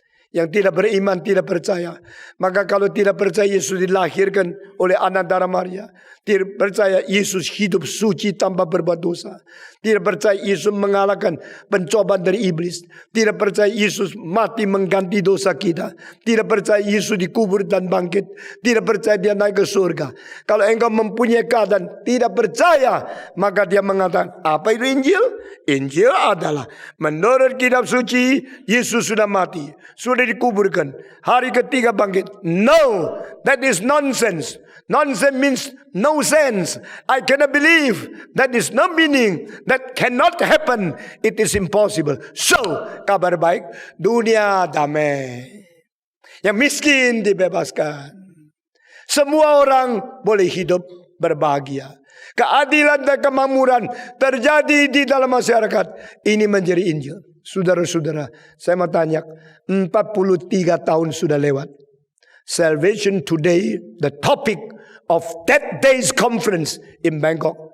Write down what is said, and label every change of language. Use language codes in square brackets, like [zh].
[id] Yang tidak beriman, tidak percaya. Maka kalau tidak percaya Yesus dilahirkan oleh anak darah Maria, tidak percaya Yesus hidup suci tanpa berbuat dosa, tidak percaya Yesus mengalahkan pencobaan dari iblis, tidak percaya Yesus mati mengganti dosa kita, tidak percaya Yesus dikubur dan bangkit, tidak percaya dia naik ke surga. Kalau engkau mempunyai keadaan tidak percaya, maka dia mengatakan, apa itu Injil? Injil adalah menurut kitab suci Yesus sudah mati, sudah dikuburkan, hari ketiga bangkit. [en] No, that is nonsense. Nonsense means no sense. I cannot believe. That is no meaning. That cannot happen. It is impossible. [id] So, kabar baik, dunia damai. Yang miskin dibebaskan. Semua orang boleh hidup berbahagia. Keadilan dan kemakmuran terjadi di dalam masyarakat. Ini menjadi Injil. Saudara-saudara, saya mau tanya, 43 tahun sudah lewat. [en] Salvation Today, the topic of that day's conference in Bangkok.